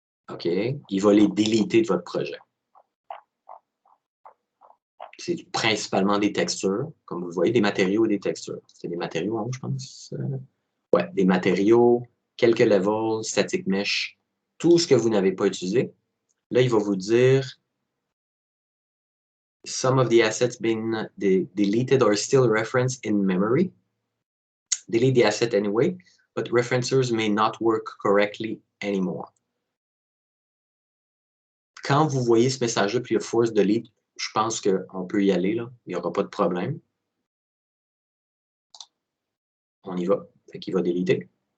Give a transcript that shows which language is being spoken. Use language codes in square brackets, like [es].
[fr] OK? Il va les déliter de votre projet. C'est principalement des textures, comme vous le voyez, des matériaux et des textures. C'est des matériaux, hein, je pense. Ouais, des matériaux, quelques levels, static mesh, tout ce que vous n'avez pas utilisé. Là, il va vous dire [en] some of the assets being deleted are still referenced in memory. Delete the asset anyway, but referencers may not work correctly anymore. [fr] Quand vous voyez ce message-là, puis il y a force delete, je pense qu'on peut y aller, là. Il n'y aura pas de problème. On y va. Fait qu'il va déliter.